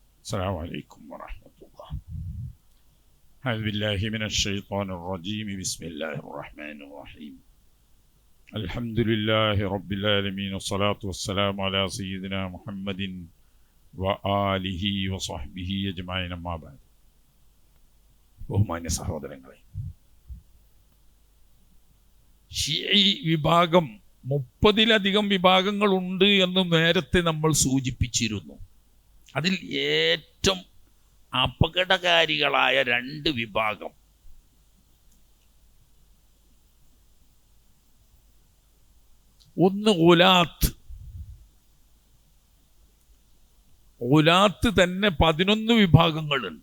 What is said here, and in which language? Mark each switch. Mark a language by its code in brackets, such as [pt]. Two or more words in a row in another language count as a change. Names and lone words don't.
[ar] السلام عليكم ورحمة الله. أعوذ بالله من الشيطان الرجيم. بسم الله الرحمن الرحيم. الحمد لله رب العالمين والصلاة والسلام على سيدنا محمد وآله وصحبه أجمعين. أما بعد. [ml] ബഹുമാന്യ സഹോദരങ്ങളെ, ഷിഈ വിഭാഗം 30-ലധികം വിഭാഗങ്ങളുണ്ട് എന്ന് നേരത്തെ നമ്മൾ സൂചിപ്പിച്ചിരുന്നു. അതിൽ ഏറ്റവും അപകടകാരികളായ 2 വിഭാഗം, ഒന്ന് ഉലാത്ത് തന്നെ 11 വിഭാഗങ്ങളുണ്ട്.